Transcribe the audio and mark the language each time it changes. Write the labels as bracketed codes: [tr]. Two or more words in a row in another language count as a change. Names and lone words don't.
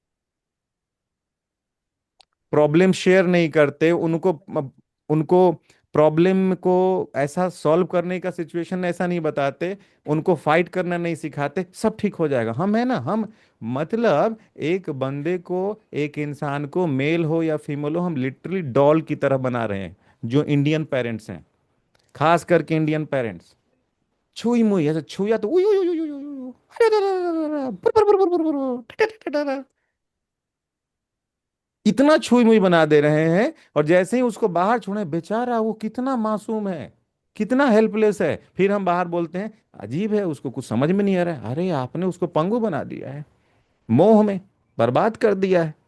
[en] problem share [hi] नहीं करते, उनको उनको प्रॉब्लम को ऐसा सॉल्व करने का सिचुएशन ऐसा नहीं बताते, उनको फाइट करना नहीं सिखाते, सब ठीक हो जाएगा, हम है ना, हम। मतलब एक बंदे को, एक इंसान को, मेल हो या फीमेल हो, हम [en] literally doll [hi] की तरह बना रहे हैं। जो [en] Indian parents [hi] हैं, खास करके [en] Indian parents, [hi] छुई मुई ऐसा छुया तो उई उई उई उई उई उई, अरे अरे अरे अरे अरे, बुर बुर बुर बुर बुर बुर बुर, ट ट ट ट ट, इतना छुई मुई बना दे रहे हैं। और जैसे ही उसको बाहर छोड़े, बेचारा वो कितना मासूम है, कितना हेल्पलेस है, फिर हम बाहर बोलते हैं अजीब है, उसको कुछ समझ में नहीं आ रहा है। अरे आपने उसको पंगु बना दिया है, मोह में बर्बाद कर दिया है।